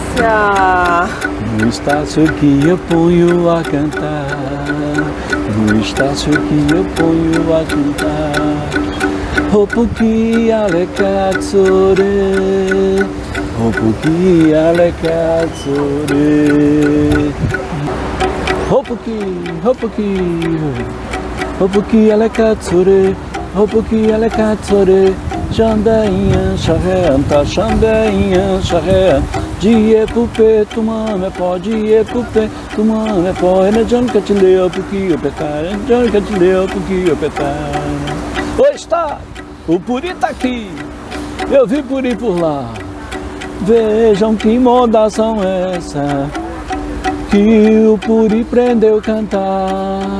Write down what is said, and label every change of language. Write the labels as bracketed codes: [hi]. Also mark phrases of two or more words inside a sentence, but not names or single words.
[pt] Olha! No Estácio que eu ponho a cantar, no Estácio que eu ponho a cantar. [prr] Hopuki alekatsore, Hopuki alekatsore. Hopuki alekatsore, Hopuki alekatsore. Xandeinha, xarrenta, xandeinha, xarrenta. Die pupe, tu mame pó, die pupe, tu mame pó. Ela janka te leu porque eu petar, janka te leu porque eu petar. [pt] Oi, está! O Puri tá aqui! Eu vi Puri por lá. Vejam que modação é essa que o Puri prendeu cantar.